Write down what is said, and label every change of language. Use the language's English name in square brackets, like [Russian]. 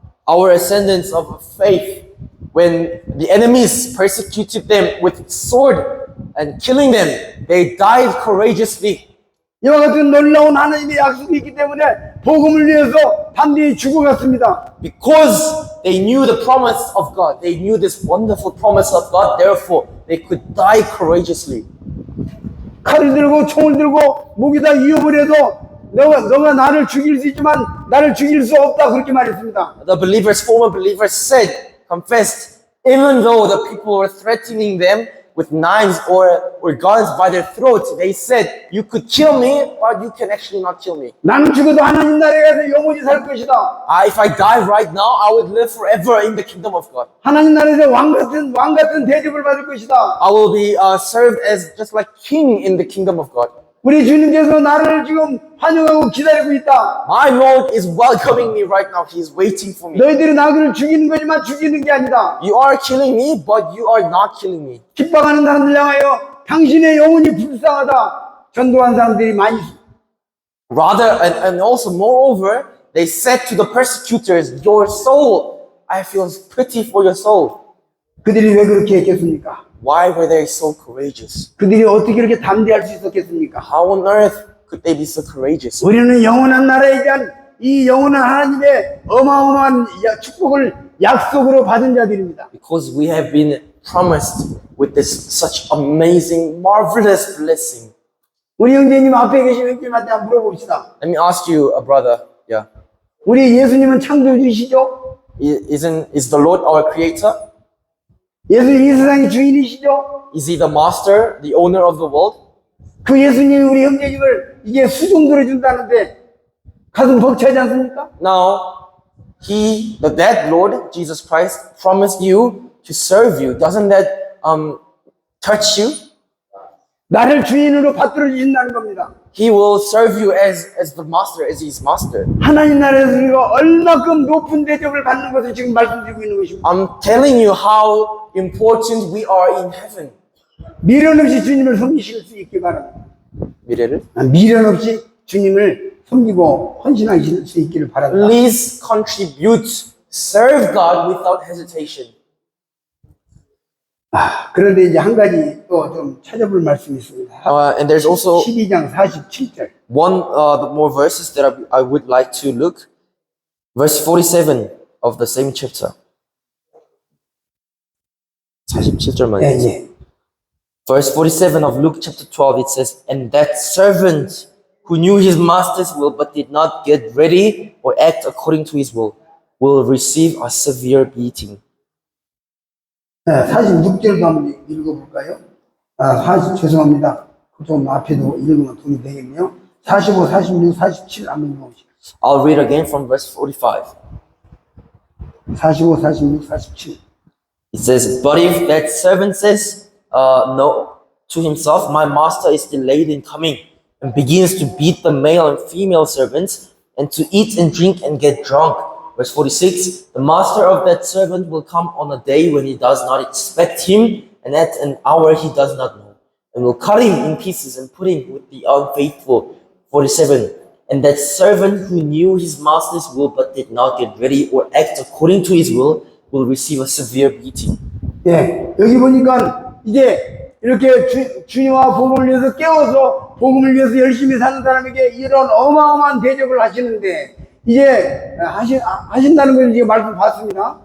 [English] Our ascendants of faith, when the enemies persecuted them with sword and killing them, they died courageously. [Korean] 이와 같은 놀라운 하나님의 약속이 있기 때문에 복음을 위해서 담대히 죽어갔습니다. [English] Because they knew the promise of God, they knew this wonderful promise of God, therefore they could die courageously. [Korean] 칼을 들고 총을 들고 목에다 위협을 해도 너가 나를 죽일 수 있지만 나를 죽일 수 없다 그렇게 말했습니다. [English] The believers, former believers said, confessed, even though the people were threatening them with knives or guns by their throats, they said, you could kill me, but you can actually not kill me. [Korean] 나는 죽어도 하나님 나라에 가서 영원히 살 것이다. [English] If I die right now, I would live forever in the kingdom of God. [Korean] 하나님 나라에서 왕 같은 대접을 받을 것이다. [English] I will be served as just like king in the kingdom of God. [Korean] 우리 주님께서 나를 지금 환영하고 기다리고 있다. [English] My Lord is welcoming me right now. He is waiting for me. [Korean] 너희들이 나를 죽이는 거지만 죽이는 게 아니다. [English] You are killing me, but you are not killing me. [Korean] 핍박하는 사람들 향하여 당신의 영혼이 불쌍하다. 전도한 사람들이 많이 있습니다. [English] Rather, and also moreover, they said to the persecutors, your soul, I feel pity for your soul. [Korean] 그들이 왜 그렇게 했겠습니까? [English] Why were they so courageous? [Korean] 그들이 어떻게 이렇게 담대할 수 있었겠습니까? [English] How on earth could they be so courageous? [Korean] 우리는 영원한 나라에 대한 이 영원한 하나님의 어마어마한 축복을 약속으로 받은 자들입니다. [English] Because we have been promised with this such amazing, marvelous blessing. [Korean] 우리 형제님 앞에 계신 형제님한테 한번 물어봅시다. [English] Let me ask you, a brother. Yeah. [Korean] 우리 예수님은 창조주이시죠? [English] Is the Lord our creator? [Korean] 예수님 이 세상의 주인이시죠? [English] Is he the master, the owner of the world? [Korean] 그 예수님이 우리 형제님을 이제 수종 들어준다는데 가슴 벅차지 않습니까? [English] Now, that Lord, Jesus Christ, promised you to serve you. Doesn't that touch you? [Korean] 나를 주인으로 받들어 주신다는 겁니다. [English] He will serve you as the master, as his master. [Korean] 하나님 나라에서 우리가 얼마큼 높은 대접을 받는 것을 지금 말씀드리고 있는 것입니다. [English] I'm telling you how important we are in heaven. [Korean] 미련 없이 주님을 섬기실 수 있기 바랍니다. 미래를? 미련 없이 주님을 섬기고 헌신하실 수 있기를 바랍니다. [English] Please contribute, serve God without hesitation. [Korean] 그런데 이제 한 가지 또 좀 찾아볼 말씀이 있습니다. [English] And there's also [Korean] 12장 47절. [English] the more verses that I would like to look. Verse 47 of the same chapter. [Korean] 47절만 예, 예. [English] Verse 47 of Luke chapter 12, it says, and that servant who knew his master's will but did not get ready or act according to his will receive a severe beating. [Korean] 네, 46절도 한번 읽어볼까요? 죄송합니다. 좀 앞에도 읽으면 돈이 되겠네요. 45, 46, 47 한번 읽어보시죠. [English] I'll read again from verse 45. 45, 46, 47. It says, but if that servant says no to himself, my master is delayed in coming, and begins to beat the male and female servants, and to eat and drink and get drunk. Verse 46, the master of that servant will come on a day when he does not expect him, and at an hour he does not know, and will cut him in pieces and put him with the unfaithful. 47, and that servant who knew his master's will but did not get ready or act according to his will receive a severe beating. [Korean] 예, 여기 보니까 이제 이렇게 주님과 복음을 위해서 깨워서 복음을 위해서 열심히 사는 사람에게 이런 어마어마한 대접을 하시는데 이제 하신다는 걸 이제 말씀 봤습니다.